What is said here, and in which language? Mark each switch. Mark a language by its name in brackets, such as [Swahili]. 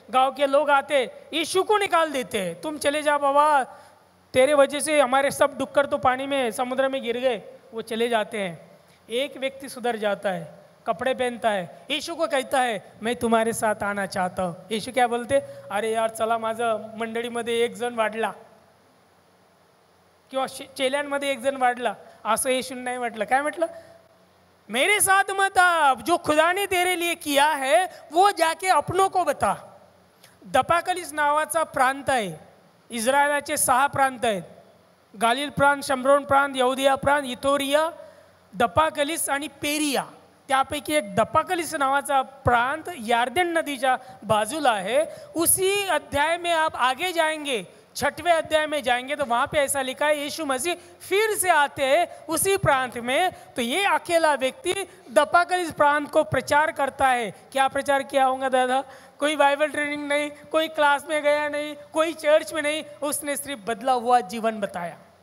[Hindi] गांव के लोग आते, यीशु को निकाल देते हैं, तुम चले जा बाबा, तेरे वजह से हमारे सब डुक्कर तो पानी में समुद्र में गिर गए। वो चले जाते हैं। एक व्यक्ति सुधर जाता है, कपड़े पहनता है, यीशु को कहता है मैं तुम्हारे साथ आना चाहता हूँ। यीशु क्या बोलते? [Marathi] अरे यार चला, माझं मंडळीमध्ये 1 जण वाढला किंवा चेल्यांमध्ये 1 जण वाढला, असं येशूने नाही म्हटलं। काय म्हटलं? [Hindi] मेरे साथ मत आप, जो खुदा ने तेरे लिए किया है वो जाके अपनों को बता। [Marathi] दपाकलिस नावाचा प्रांत आहे, इस्रायलाचे 6 प्रांत आहेत, गालिल प्रांत, शम्रोन प्रांत, यहुदिया प्रांत, इथोरिया, दपाकलिस आणि पेरिया। त्यापैकी एक दपाकलिस नावाचा प्रांत यार्दन नदीच्या बाजूला है। [Hindi] उसी अध्याय में आप आगे जाएंगे, 6वें अध्याय में जाएंगे तो वहाँ पे ऐसा लिखा है, यीशु मसीह फिर से आते हैं उसी प्रांत में। तो ये अकेला व्यक्ति दपाकलिस प्रांत को प्रचार करता है। क्या प्रचार किया होगा दादा? कोई बाइबल ट्रेनिंग नहीं, कोई क्लास में गया नहीं, कोई चर्च में नहीं, उसने सिर्फ बदला हुआ जीवन बताया।